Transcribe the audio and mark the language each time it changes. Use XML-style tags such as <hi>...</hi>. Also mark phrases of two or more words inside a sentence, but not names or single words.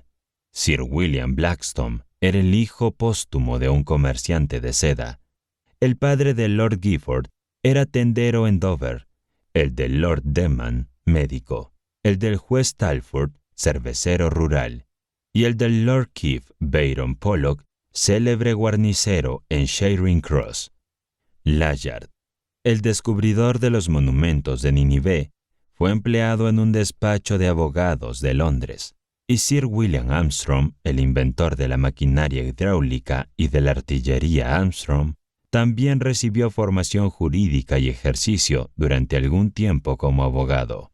<es>Sir William Blackstone era el hijo póstumo de un comerciante de seda. El padre de Lord Gifford era tendero en Dover, el de Lord Denman, médico, el del juez Talfourd, cervecero rural, y el del Lord Keith Byron Pollock, célebre guarnicero en Charing Cross. Layard, el descubridor de los monumentos de Nínive, fue empleado en un despacho de abogados de Londres, y Sir William Armstrong, el inventor de la maquinaria hidráulica y de la artillería Armstrong, también recibió formación jurídica y ejercicio durante algún tiempo como abogado.</es>